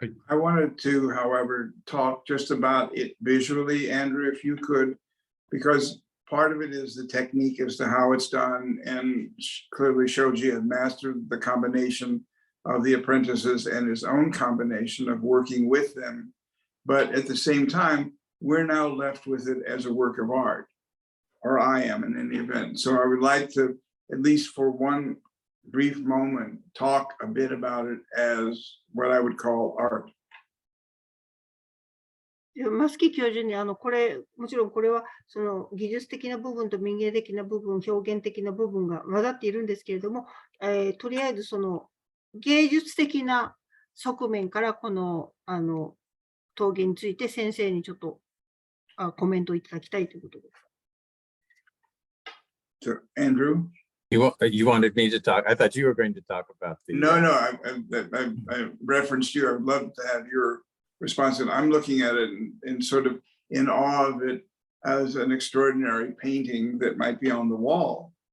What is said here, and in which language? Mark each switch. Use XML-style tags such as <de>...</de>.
<en>I wanted to, however, talk just about it visually, Andrew, if you could, because part of it is the technique as to how it's done, and clearly Shoji had mastered the combination of the apprentices and his own combination of working with them. But at the same time, we're now left with it as a work of art, or I am in any event. So I would like to, at least for one brief moment, talk a bit about it as what I would call art.</en> <ja>マスキ教授にこれもちろんこれはその技術的な部分と民芸的な部分、表現的な部分が混ざっているんですけれども、とりあえずその芸術的な側面からこの陶芸について先生にちょっとコメントをいただきたいということです。</ja> <en>So, Andrew? You wanted me to talk? I thought you were going to talk about the. No, I referenced you. I'd love to have your response. And I'm looking at it and sort of in awe of it as an extraordinary painting that might be on the wall.</en>